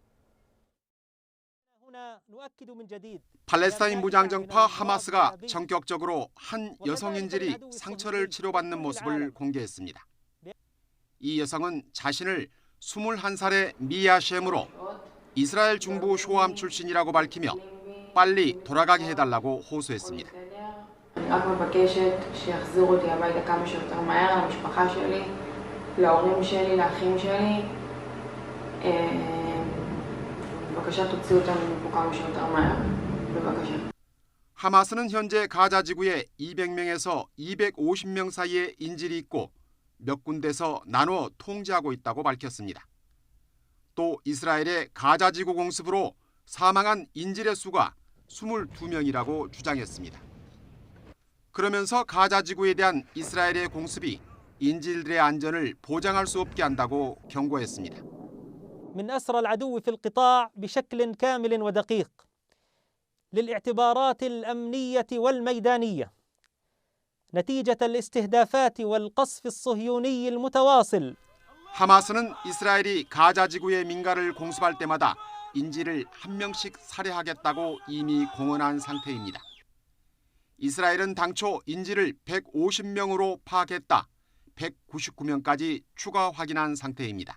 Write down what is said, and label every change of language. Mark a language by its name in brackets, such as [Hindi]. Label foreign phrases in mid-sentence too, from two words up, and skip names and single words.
[Korean] 팔레스타인 무장정파 하마스가 전격적으로 한 여성 인질이 상처를 치료받는 모습을 공개했습니다. 이 여성은 자신을 21살의 미아 셴으로 이스라엘 중부 쇼암 출신이라고 밝히며 빨리 돌아가게 해달라고 호소했습니다. [Hebrew] רק מבקשת שיחזירו אותי הביתה כמה שיותר מהר למשפחה שלי, להורים שלי, לאחים שלי. בבקשה תוציאו אותנו מפה כמה שיותר מהר. בבקשה. [Korean] 하마스는 현재 가자 지구에 200명에서 250명 사이의 인질이 있고 몇 군데서 나누어 통제하고 있다고 밝혔습니다. 또 이스라엘의 가자 지구 공습으로 사망한 인질의 수가 22명이라고 주장했습니다. 그러면서 가자 지구에 대한 이스라엘의 공습이 인질들의 안전을 보장할 수 없게 한다고 경고했습니다. [Arabic] من أسرى العدو في القطاع بشكل كامل ودقيق للاعتبارات الأمنية والميدانية نتيجة الاستهدافات والقصف الصهيوني المتواصل. [Korean] 하마스는 이스라엘이 가자 지구의 민가를 공습할 때마다 인질을 한 명씩 살해하겠다고 이미 공언한 상태입니다. 이스라엘은 당초 인질을 150명으로 파악했다 199명까지 추가 확인한 상태입니다.